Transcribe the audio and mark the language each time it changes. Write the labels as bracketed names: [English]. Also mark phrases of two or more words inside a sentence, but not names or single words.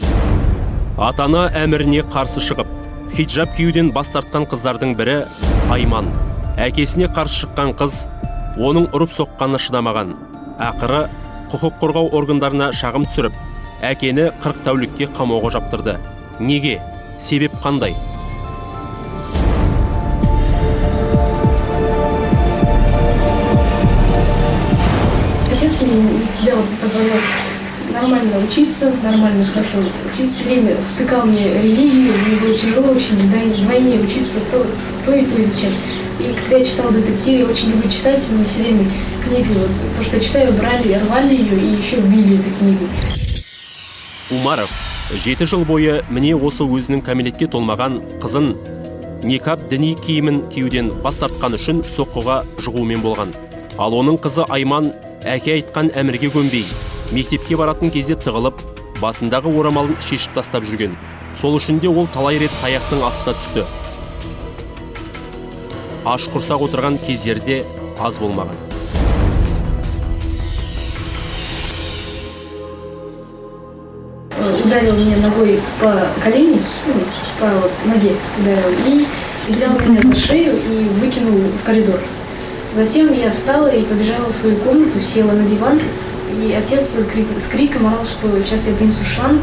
[Kazakh] Атана әміріне қарсы шығып, хиджаб киюден бас тартқан қыздардың бірі Айман. Әкесіне қарсы шыққан қыз, оның ұрып соққанына шыдамаған. Ақыры құқық қорғау органдарына шағым түсіріп, әкені 40 тәулікке қамауға жаптырды. Неге? Себеп қандай? [Russian] Отец мне никогда позволял нормально учиться, нормально, хорошо учиться. Все время втыкал мне религию, мне было тяжело очень вдвойне учиться, то и то изучать. И когда я читала детективы, я очень люблю читать, мне все время книги, то, что я читаю, брали, рвали ее и еще били этой книгой. [Kazakh] Умаров 7 жыл бойы міне осы өзінің кәмелетке толмаған қызын никаб діни киімін киюден бас тартқан үшін соққыға жығумен болған. Ал оның қызы Айман әке айтқан әмірге көнбей, мектепке баратын кезде тығылып, басындағы орамалын шешіп тастап жүрген. Сол үшін де ол талай рет таяқтың астына түсті. Аш құрсақ отырған кездерде аз болмаған. [Russian] Ударил меня ногой по колени, по ноге ударил, и взял меня за шею и выкинул в коридор. Затем я встала и побежала в свою комнату, села на диван, и отец с криком орал, что сейчас я принесу шланг.